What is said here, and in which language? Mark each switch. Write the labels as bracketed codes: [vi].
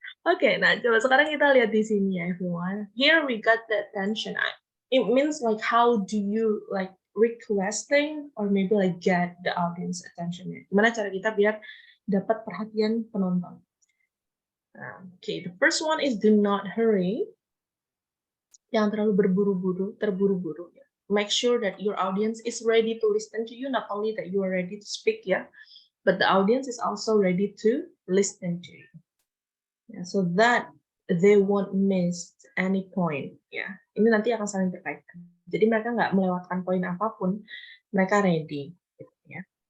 [id] Okay, nah coba sekarang kita lihat di sini ya, everyone. [en] Here we got the attention. It means like how do you like requesting or maybe like get the audience attention ya? [id] Gimana cara kita biar dapat perhatian penonton? [en] Okay, the first one is do not hurry. [id] Jangan terlalu terburu-buru ya. [en] Make sure that your audience is ready to listen to you, not only that you are ready to speak ya, but the audience is also ready to listen to you. Yeah, so that they won't miss any point ya. [id] Ini nanti akan saling terkait. Jadi mereka nggak melewatkan poin apapun, mereka ready gitu ya.